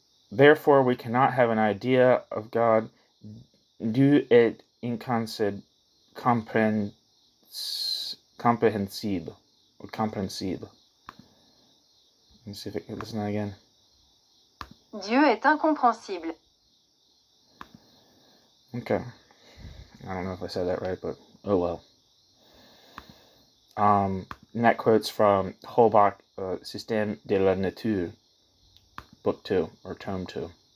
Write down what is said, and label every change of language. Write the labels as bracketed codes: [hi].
[en] Therefore, we cannot have an idea of God. [fr] Dieu est comprehensible. Or compréhensible. [en] Let me see if I can listen again. [fr] Dieu est incompréhensible. [en] Okay. I don't know if I said that right, but oh well. And that quote's from Holbach, Système de la Nature, Book 2, or Tome 2.